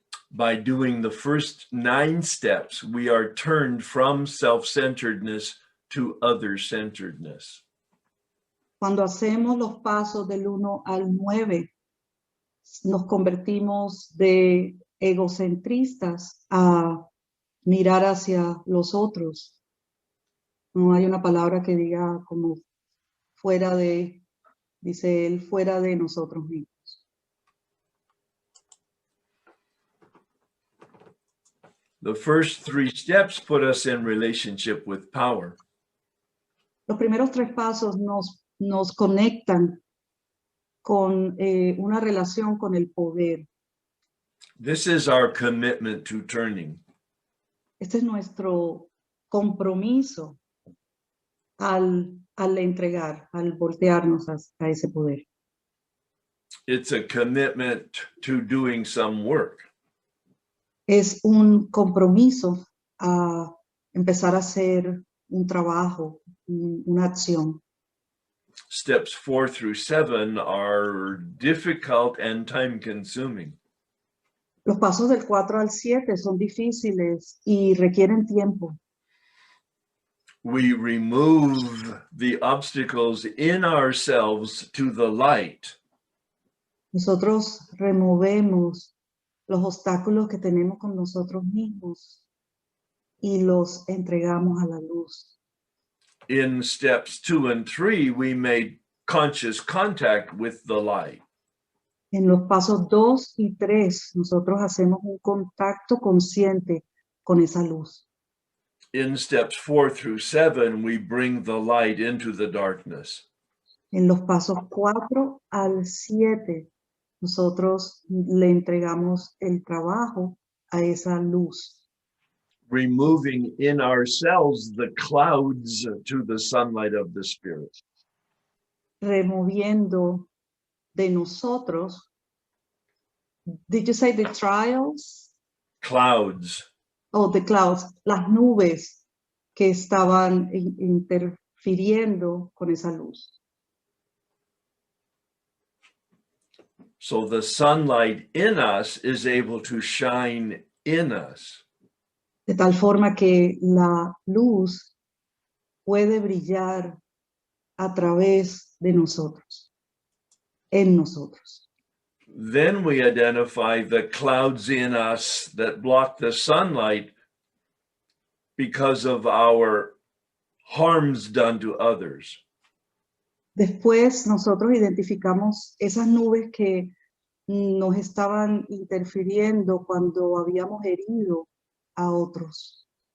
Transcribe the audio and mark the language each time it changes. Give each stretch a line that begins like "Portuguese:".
English: By doing the first 9 steps, we are turned from self-centeredness to other-centeredness.
Spanish: Cuando hacemos los pasos del 1 al 9, nos convertimos de egocentristas a mirar hacia los otros. No hay una palabra que diga como fuera de, dice él, fuera de nosotros mismos.
English: The first 3 steps put us in relationship with power.
Spanish: Los primeros 3 pasos nos conectan con una relación con el poder.
English: This is our commitment to turning.
Spanish: Este es nuestro compromiso al entregar, al voltearnos a ese poder.
English: It's a commitment to doing some work.
Spanish: Es un compromiso a empezar a hacer un trabajo, una acción.
English: Steps 4 through 7 are difficult and time-consuming.
Spanish: Los pasos del 4 al 7 son difíciles y requieren tiempo.
English: We remove the obstacles in ourselves to the light.
Spanish: Nosotros removemos los obstáculos que tenemos con nosotros mismos y los entregamos a la luz.
English: In steps 2 and 3, we made conscious contact with the light.
Spanish: En los pasos 2 y 3, nosotros hacemos un contacto consciente con esa luz.
English: In steps 4 through 7, we bring the light into the darkness.
Spanish: En los pasos 4 al 7, nosotros le entregamos el trabajo a esa luz,
English: Removing in ourselves the clouds to the sunlight of the Spirit.
Spanish: removiendo de nosotros.
English: Did you say the trials? Clouds. Oh, the clouds,
Spanish: las nubes que estaban interfiriendo con esa luz.
English: So the sunlight in us is able to shine in us.
Spanish: De tal forma que la luz puede brillar a través de nosotros, en nosotros.
English: Then we identify the clouds in us that block the sunlight because of our harms done to others.
Spanish: Después nosotros identificamos esas nubes que nos estaban interfiriendo cuando habíamos herido a otros.